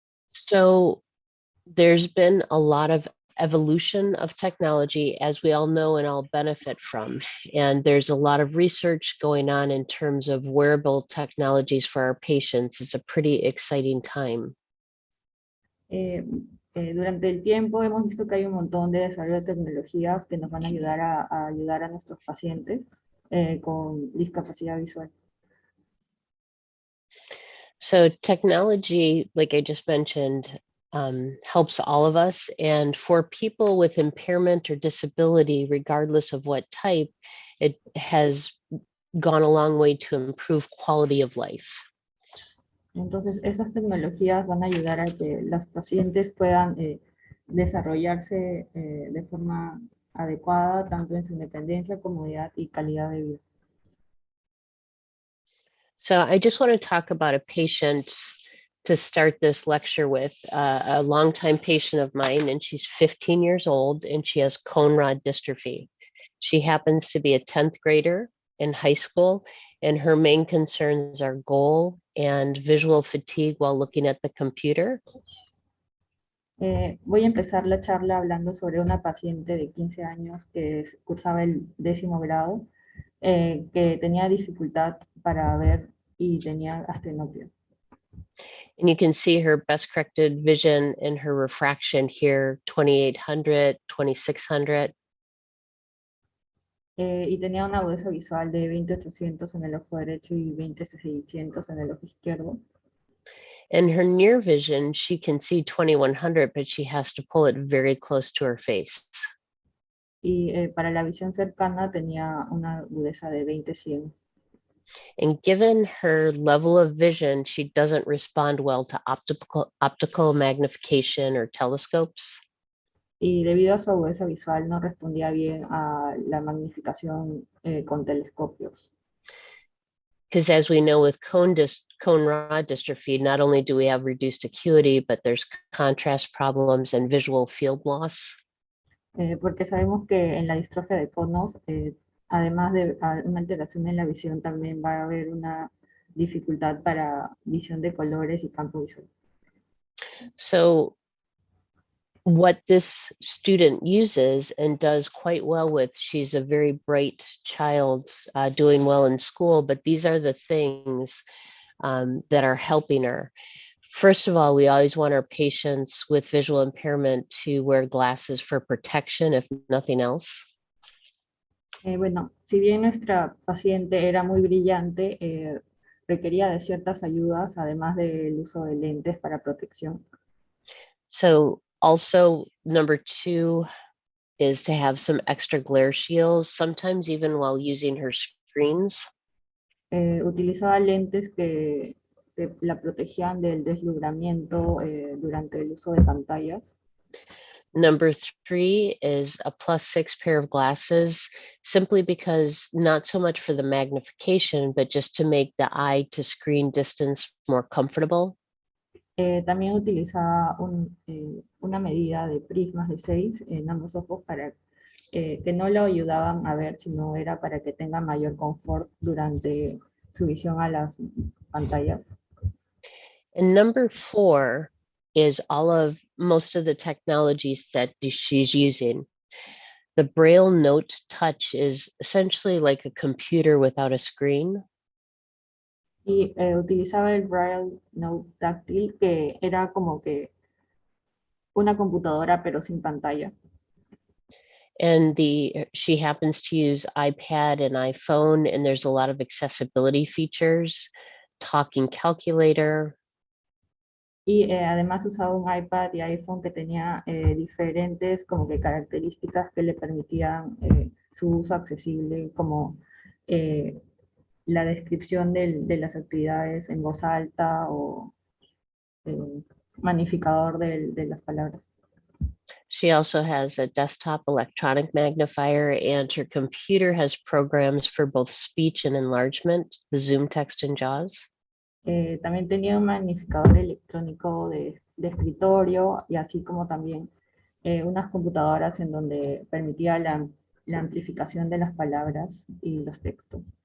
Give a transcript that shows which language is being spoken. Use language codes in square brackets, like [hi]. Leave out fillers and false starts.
[en] So there's been a lot of evolution of technology, as we all know and all benefit from. And there's a lot of research going on in terms of wearable technologies for our patients. It's a pretty exciting time. [es] Durante el tiempo hemos visto que hay un montón de desarrollo de tecnologías que nos van a ayudar a ayudar a nuestros pacientes con discapacidad visual. [en] So technology, like I just mentioned, helps all of us. And for people with impairment or disability, regardless of what type, it has gone a long way to improve quality of life. [es] Entonces, esas tecnologías van a ayudar a que las pacientes puedan desarrollarse de forma adecuada, tanto en su independencia, comodidad y calidad de vida. [en] So I just want to talk about a patient to start this lecture with, a longtime patient of mine, and she's 15 years old and she has cone rod dystrophy. She happens to be a 10th grader in high school, and her main concerns are goal and visual fatigue while looking at the computer. [es] Voy a empezar la charla hablando sobre una paciente de 15 años que cursaba el 10º grado, que tenía dificultad para ver y tenía astenopia. [en] And you can see her best corrected vision and her refraction here, 2800, 2600. [es] Y tenía una agudeza visual de 20/800 en el ojo derecho y 20/600 en el ojo izquierdo. [en] And her near vision, she can see 2100, but she has to pull it very close to her face. [es] y para la visión cercana tenía una agudeza de 20/100. [en] And given her level of vision, she doesn't respond well to optical magnification or telescopes. [es] Y debido a su agudeza visual no respondía bien a la magnificación con telescopios. [en] Because as we know with cone rod dystrophy, not only do we have reduced acuity, but there's contrast problems and visual field loss. [es] Porque sabemos que en la distrofia de conos, además de una alteración en la visión, también va a haber una dificultad para visión de colores y campo visual. [en] So what this student uses and does quite well with, she's a very bright child, doing well in school, but these are the things that are helping her. First of all, we always want our patients with visual impairment to wear glasses for protection, if nothing else. [es] Bueno, si bien nuestra paciente era muy brillante, requería de ciertas ayudas, además del uso de lentes para protección. [en] So also number two is to have some extra glare shields, sometimes even while using her screens. [es] Utilizaba lentes que la protegían del deslumbramiento durante el uso de pantallas. [en] Number three is a +6 pair of glasses, simply because not so much for the magnification, but just to make the eye to screen distance more comfortable. [es] También utilizaba una medida de prismas de 6 en ambos ojos para que no lo ayudaban a ver, sino era para que tenga mayor confort durante su visión a las pantallas. [en] And number four is most of the technologies that she's using. The Braille Note Touch is essentially like a computer without a screen. [es] Y utilizaba el Braille Note táctil, que era como que una computadora pero sin pantalla. [en] And she happens to use iPad and iPhone, and there's a lot of accessibility features, talking calculator. [es] Y además usaba un iPad y iPhone que tenía diferentes como que características que le permitían su uso accesible, como la descripción de las actividades en voz alta o magnificador de las palabras. [en] She also has a desktop electronic magnifier, and her computer has programs for both speech and enlargement, the Zoom text and JAWS. [es] También tenía un magnificador electrónico de escritorio y así como también unas computadoras en donde permitía la amplificación de las palabras y los textos.